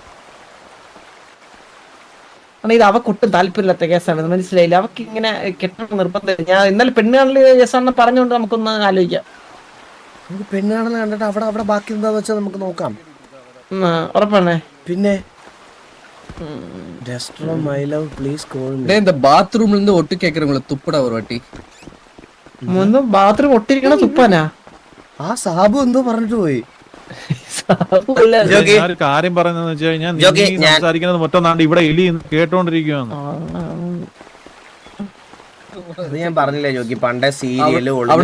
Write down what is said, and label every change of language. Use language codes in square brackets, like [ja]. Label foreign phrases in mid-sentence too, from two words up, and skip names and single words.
[ml] ഇത് അവക്കൊട്ടും താല്പര്യമില്ലാത്ത കേസാണ്, മനസ്സിലായില്ല. അവക്ക് ഇങ്ങനെ കെട്ടണം നിർബന്ധം. ഞാൻ ഇന്നലെ പെണ്ണ് കാണൽ കേസാണെന്ന് പറഞ്ഞുകൊണ്ട് നമുക്കൊന്ന് ആലോചിക്കാം. നമുക്ക് പെണ്ണ് കാണൽ കണ്ടിട്ട് അവിടെ ബാക്കി എന്താന്ന് വെച്ചാൽ നമുക്ക് നോക്കാം. ഉറപ്പാണേ. പിന്നെ [ta] இந்த பாத்ரூம்ல இருந்து ஒட்டு கேக்குறவங்கள துப்புடா ஒரு வாட்டி. [ml] ബാത്റൂം ഒട്ടിരിക്കണ തുപ്പാനാ? ആ സാബു എന്തോ പറഞ്ഞിട്ട് പോയി. ഒരു കാര്യം പറയുന്നത് വെച്ച് കഴിഞ്ഞാൽ നീ സംസാരിക്കുന്നത് മൊത്തം ഇവിടെ എലി കേട്ടോണ്ടിരിക്കുകയാണ്. അത് ഞാൻ പറഞ്ഞില്ലേ ജോക്കി, പണ്ടേ സീരിയല്